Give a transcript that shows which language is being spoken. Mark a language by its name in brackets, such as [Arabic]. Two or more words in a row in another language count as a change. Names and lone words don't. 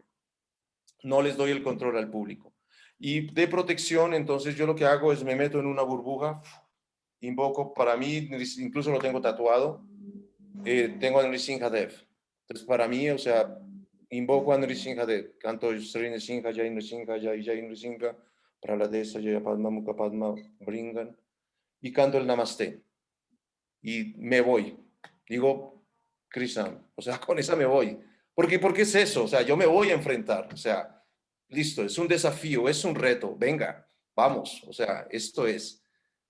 [Spanish] No les doy el control al público. Y de protección, entonces yo lo que hago es me meto en una burbuja, invoco, para mí, incluso lo tengo tatuado, tengo a Nrsimhadev. Entonces, para mí, o sea, invoco a Nrsimhadev, canto [Sanskrit] श्री नृसिंह, जय नृसिंह, जय जय नृसिंह, प्रह्लादेश, जय पद्म, मुख पद्म, भृङ्ग, [Spanish] y canto el Namaste. Y me voy. Digo, Krishna, o sea, con esa me voy. Porque es eso, o sea, yo me voy a enfrentar, o sea, listo, es un desafío, es un reto, venga, vamos, o sea, esto es.